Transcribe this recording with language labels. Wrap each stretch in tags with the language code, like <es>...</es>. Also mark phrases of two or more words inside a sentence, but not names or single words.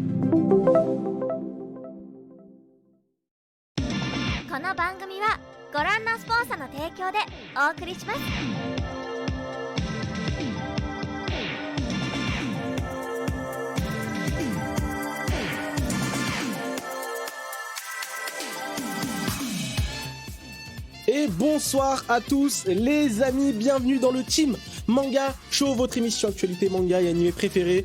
<ja>この番組はご覧のスポンサーの提供でお送りします。</ja> <fr>Et bonsoir à tous les amis, bienvenue dans le Team Manga Show, votre émission actualité manga et animé préférée.</fr>